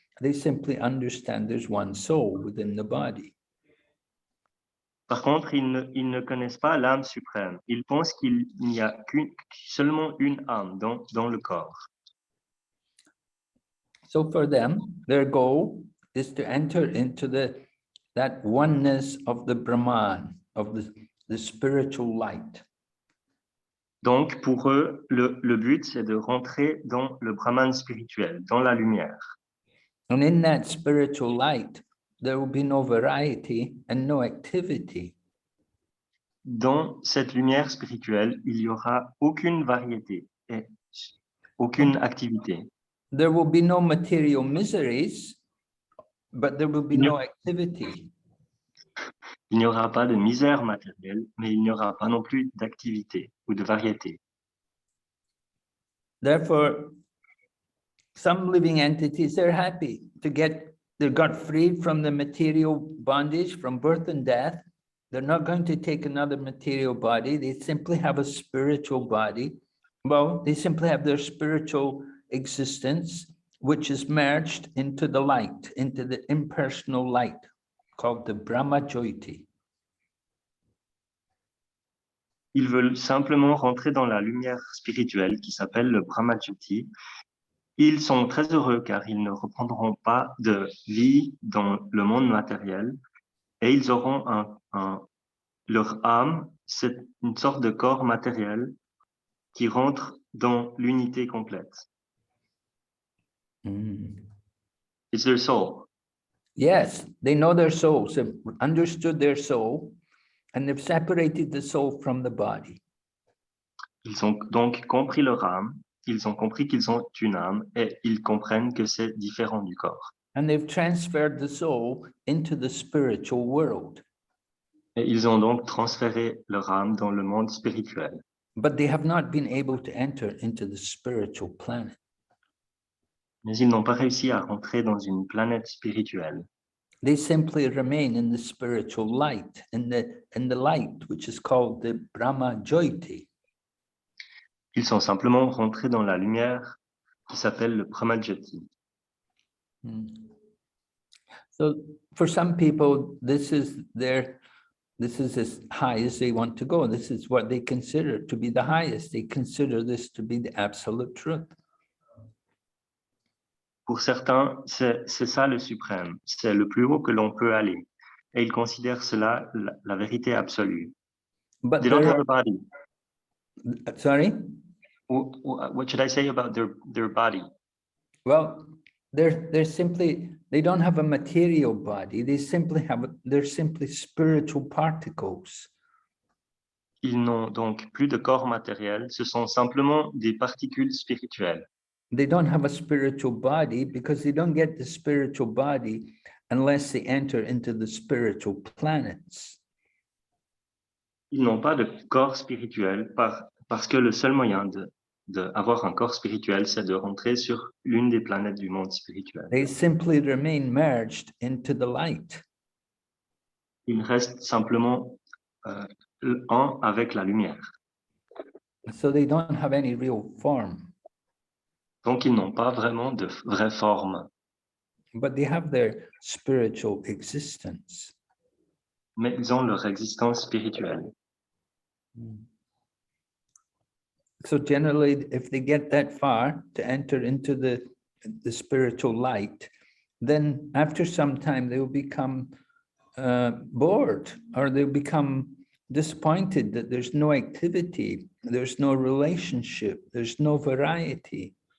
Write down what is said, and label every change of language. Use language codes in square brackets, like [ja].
[en] They simply understand there's one soul within the body. [fr] Par contre, ils ne connaissent pas l'âme suprême. Ils pensent qu'il n'y a seulement une âme dans le corps. [en] So for them, their goal is to enter into that oneness of the Brahman, of the spiritual light. [fr] Donc, pour eux, le but, c'est de rentrer dans le Brahman spirituel, dans la lumière. [en] And in that spiritual light, there will be no variety and no activity. [fr] Dans cette lumière spirituelle, il n'y aura aucune variété et aucune activité. [en] There will be no material miseries, but there will be no activity. [fr] Il n'y aura pas de misère matérielle, mais il n'y aura pas non plus d'activité ou de variété. [en] Therefore, some living entities, they're happy to they got freed from the material bondage, from birth and death. They're not going to take another material body. They simply have a spiritual body. Well, they simply have their spiritual existence, which is merged into the light, into the impersonal light, called the Brahma Jyoti. [fr] Ils veulent simplement rentrer dans la lumière spirituelle qui s'appelle le Brahma Jyoti. Ils sont très heureux car ils ne reprendront pas de vie dans le monde matériel et ils auront leur âme, c'est une sorte de corps matériel qui rentre dans l'unité complète. [en] It's their soul. Yes, they know their soul, so understood their soul, and they've separated the soul from the body. [fr] Ils ont donc compris leur âme, ils ont compris qu'ils ont une âme et ils comprennent que c'est différent du corps. [en] And they've transferred the soul into the spiritual world. [fr] Et ils ont donc transféré leur âme dans le monde spirituel. [en] But they have not been able to enter into the spiritual planet. [fr] Mais ils n'ont pas réussi à rentrer dans une planète spirituelle. [en] They simply remain in the spiritual light, in the light which is called the Brahma Jyoti. [fr] Ils sont simplement rentrés dans la lumière qui s'appelle le Pramajati. Mm. [en] So for some people, this is as high as they want to go. This is what they consider to be the highest. They consider this to be the absolute truth. [fr] Pour certains, c'est ça le suprême, c'est le plus haut que l'on peut aller. Et ils considèrent cela la vérité absolue. [en] But They don't there have a body. sorry? What should I say about their body? Well, they don't have a material body. They're simply spiritual particles. [fr] Ils n'ont donc plus de corps matériel, ce sont simplement des particules spirituelles. [en] They don't have a spiritual body because they don't get the spiritual body unless they enter into the spiritual planets. [fr] Ils n'ont pas de corps spirituel parce que le seul moyen d'avoir un corps spirituel, c'est de rentrer sur l'une des planètes du monde spirituel. [en] They simply remain merged into the light. [fr] Ils restent simplement un avec la lumière. [en] So they don't have any real form, [fr] Donc, ils n'ont pas vraiment de vraie forme, [en] but they have their spiritual existence. [fr] mais ils ont leur existence spirituelle. [en] So generally, if they get that far to enter into the spiritual light, then after some time they will become bored, or they'll become disappointed that there's no activity, there's no relationship, there's no variety.